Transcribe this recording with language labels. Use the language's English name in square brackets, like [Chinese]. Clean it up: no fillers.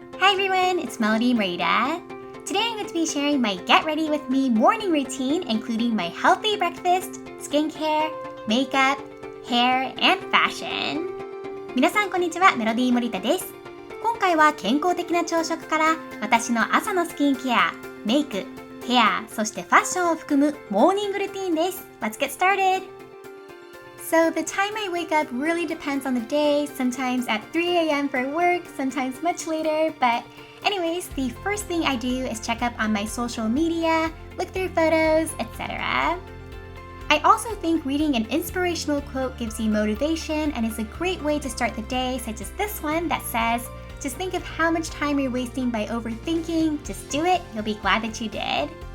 [English] Hi everyone, it's Melodee Morita. Today I'm going to be sharing my get ready with me morning routine, including my healthy breakfast, skincare, makeup, hair, and fashion. [Japanese] 皆さんこんにちは、メロディーモリタです。今回は健康的な朝食から私の朝のスキンケア、メイク、ヘア、そしてファッションを含むモーニングルーティンです。 [English] Let's get started! So the time I wake up really depends on the day, sometimes at 3 a.m. for work, sometimes much later, but anyways, the first thing I do is check up on my social media, look through photos, etc. I also think reading an inspirational quote gives you motivation and is a great way to start the day, such as this one that says, just think of how much time you're wasting by overthinking, just do it, you'll be glad that you did.